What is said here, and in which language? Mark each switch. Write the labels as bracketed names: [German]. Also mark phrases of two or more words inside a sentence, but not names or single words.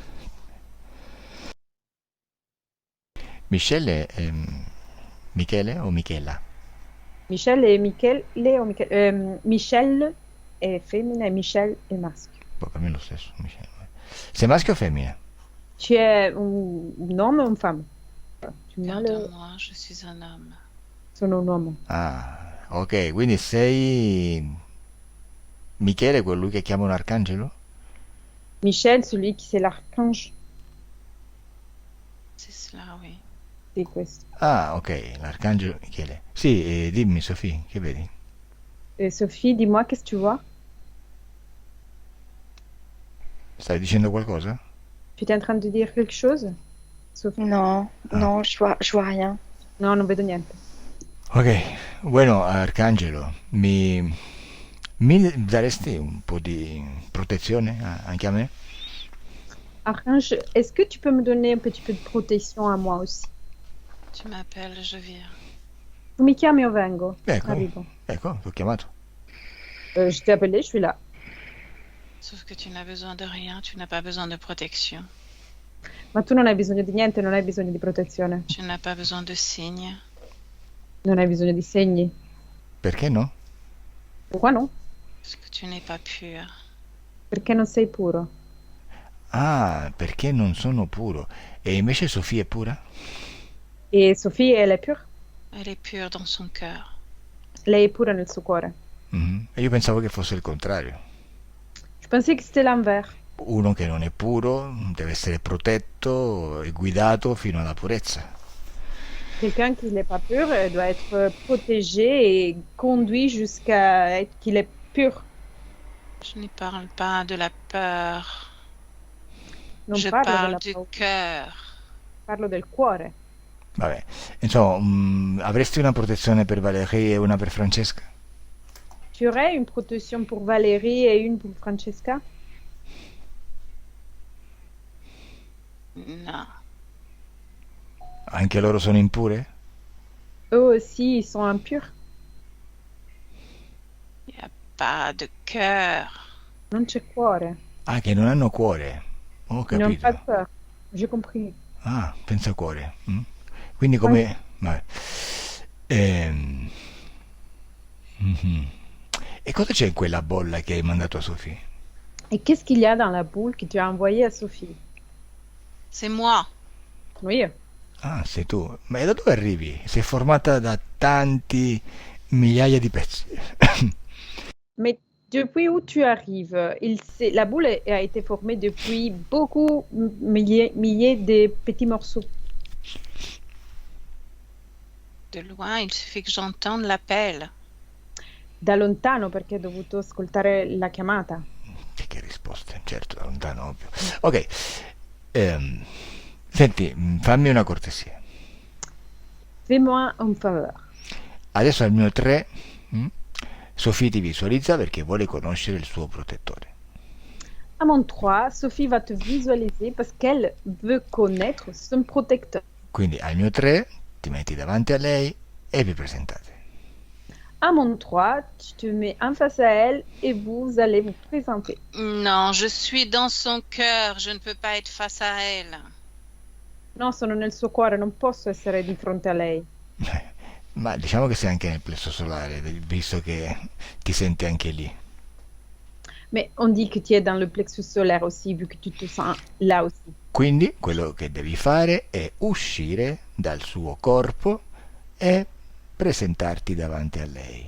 [Italian] Michelle è Michele o Michela? Michel et Michel, Michel è femmina e Michel è maschio. Boh, per me è lo stesso, Michele. Sei maschio o femmina? [French] Tu es un homme ou une femme? Tu m'as le... Pardonne-moi, je suis un homme. [Italian] Sono un uomo. Ah, ok, quindi sei Michele, quello che chiama un arcangelo? [French] Michel, celui qui c'est l'archange C'est cela, oui. [Italian] di questo. Ah, ok, l'arcangelo Michele. Sì, dimmi Sofì, che vedi? [French] Sophie, dis-moi, qu'est-ce que tu vois? [Italian] Stai dicendo qualcosa? [French] Tu es en train de dire quelque chose? [Italian] Sofì? [French] Non, Ah. non, je vois rien. [Italian] No, non vedo niente. Ok, bueno, Arcangelo, mi daresti un po' di protezione anche a me? [French] Archange, est-ce que tu peux me donner un petit peu de protection à moi aussi? Tu m'appelles, je viens. [Italian] Tu mi chiami, io vengo. Ecco, Arrivo. ecco, ti ho chiamato. [French] Je t'ai appelé, je suis là. Sauf que tu n'as besoin de rien, tu n'as pas besoin de protection. [Italian] Ma tu non hai bisogno di niente, non hai bisogno di protezione. [French] Tu n'as pas besoin de signes. [Italian] Non hai bisogno di segni. Perché no? [French] Pourquoi no? Parce que tu n'es pas pur. [Italian] Perché non sei puro. Ah, perché non sono puro. E invece Sofia è pura? [French] E Sophie, elle est pure? Elle est pure dans son cœur. [Italian] Lei è pura nel suo cuore. Mhm. E io pensavo che fosse il contrario. [French] Je pensais que c'était l'envers. [Italian] Uno che non è puro deve essere protetto e guidato fino alla purezza. [French] Quelqu'un qui n'est pas pur doit être protégé et conduit jusqu'à être qu'il est pur. Je ne parle pas de la peur. [Italian] Non [French] Je [Italian] parlo [French] parle [Italian] della [French] du [Italian] paura, [French] cœur. [Italian] parlo del cuore. Vabbè, insomma, avresti una protezione per Valerie e una per Francesca? [French] Tu aurais une protection pour Valérie et une pour Francesca? Non. [Italian] Anche loro sono impure? [French] Eux aussi, ils sont impurs. Il n'y a pas de cœur. [Italian] Non c'è cuore. Ah, che non hanno cuore. Ho [French] Ils n'ont pas de [Italian] capito. [French] peur. J'ai compris. [Italian] Ah, pensa cuore. Quindi come... Vabbè. Ehm, mhm. E cosa c'è in quella bolla che hai mandato a Sofì? [French] Et qu'est-ce qu'il y a dans la boule que tu as envoyée à Sophie? C'est moi. Oui. [Italian] Ah, sei tu. Ma da dove arrivi? Sei formata da tanti migliaia di pezzi. [French] Mais depuis où tu arrives? La boule a été formée depuis beaucoup, milliers de petits morceaux. De loin, il suffit que j'entende l'appel. [Italian] Da lontano perché ho dovuto ascoltare la chiamata. Che risposte, certo, da lontano, ovvio. Ok, senti, fammi una cortesia. [French] Fais-moi un faveur. [Italian] Adesso al mio 3, Sofì ti visualizza perché vuole conoscere il suo protettore. [French] À mon 3, Sophie va te visualiser parce qu'elle veut connaître son protecteur. [Italian] Quindi al mio 3 ti metti davanti a lei e vi presentate. [French] À mon 3, tu te mets en face à elle et vous allez vous présenter. Non, je suis dans son cœur. Je ne peux pas être face à elle. [Italian] No, sono nel suo cuore, non posso essere di fronte a lei. Ma diciamo che sei anche nel plesso solare, visto che ti senti anche lì. [French] Mais on dit que tu es dans le plexus solaire aussi, vu que tu te sens là aussi. [Italian] Quindi quello che devi fare è uscire dal suo corpo e presentarti davanti a lei.